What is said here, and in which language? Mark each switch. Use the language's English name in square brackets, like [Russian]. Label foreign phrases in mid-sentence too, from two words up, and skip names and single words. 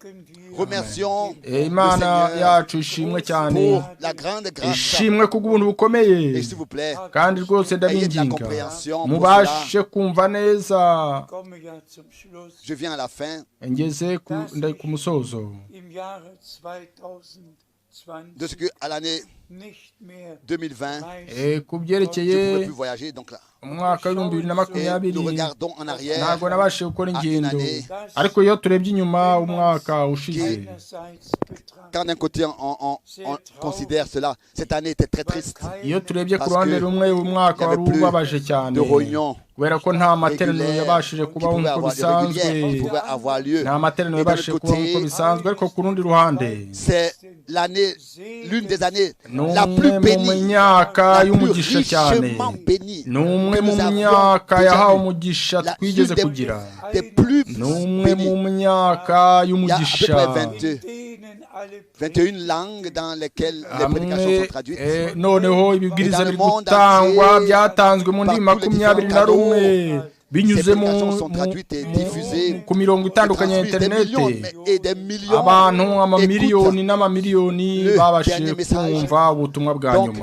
[Kinyarwanda] Imana yacu ishimwe cyane, ishimwe kubw'ubuntu bukomeye, kandi rwose ndabinginga mubashe kumva neza. Ngeze ku musozo [French] de ce que à l'année 2020 [Kinyarwanda] ku byerekeye umwaka w'ibihumbi 2020 ntabwo nabashije gukora ingendo, ariko iyo turebye inyuma umwaka ushize, [French] quand d'un côté on considère cela, cette année était très triste. [Kinyarwanda] Iyo turebye ku ruhande rumwe umwaka wari ubabaje cyane kubera ko nta materaniro yabashije kubaho nk'uko bisanzwe, nta materaniro yabashije kubaho nk'uko bisanzwe, ariko ku rundi ruhande [French] l'année, l'une des années la plus bénie, [Kinyarwanda] mu myaka y'umugisha cyane, n'umwe mu myaka yahawe umugisha twigeze kugira, n'umwe mu myaka y'umugisha. [French] 21 langues dans lesquelles les prédications sont traduites. [Kinyarwanda] Noneho ibibwiriza biri gutangwa byatanzwe mu ndimi 21 binyuze ku mirongo itandukanye ya interineti. Abantu amamiliyoni n'amamiliyoni babashije kumva ubutumwa bwa nyuma.